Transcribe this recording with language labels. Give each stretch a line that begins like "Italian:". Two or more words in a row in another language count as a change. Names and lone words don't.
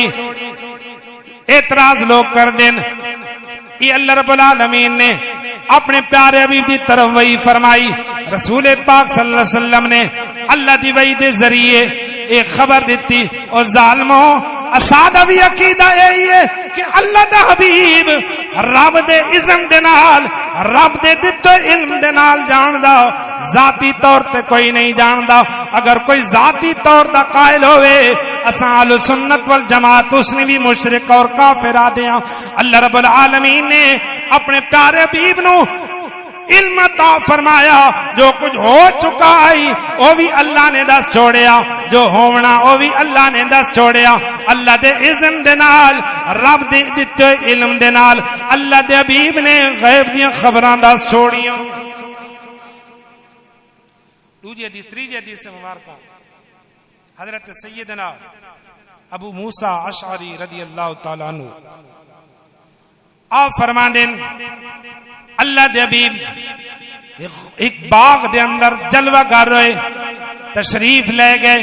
Punjabi: اعتراض لوگ کر دیں، یہ اللہ رب العالمین نے اپنے پیارے حبیب دی طرف وحی فرمائی. رسول پاک صلی اللہ علیہ وسلم نے اللہ دی وحی دے ذریعے ایک خبر دیتی. اور ظالموں اسادہ بھی عقیدہ یہی ہے کہ اللہ دا حبیب رب دے اذن دے نال، رب دے دتے علم دے نال جاندا، ذاتی طور تے کوئی نہیں جاندا. اگر کوئی ذاتی طور دا قائل ہوئے اساں اہل سنت والجماعت اس نے بھی مشرک اور کافر آدیاں. اللہ رب العالمین نے اپنے پیارے حبیب نو علم عطا فرمایا،
Urdu: جو کچھ ہو چکا ہے وہ بھی
Punjabi: اللہ نے دس چھوڑیا، جو ہونا وہ بھی اللہ نے دس چھوڑیا. اللہ دے اذن دے نال، رب دے دتے علم دے نال اللہ دے حبیب نے غیب دیاں خبراں دس چھوڑیاں. دوسری حدیث، تیسری حدیث سے مبارکہ حضرت سیدنا ابو موسیٰ اشعری رضی اللہ تعالیٰ عنہ آپ فرماندیں اللہ دے حبیب ایک باغ دے اندر جلوہ گر ہوئے، تشریف لے گئے.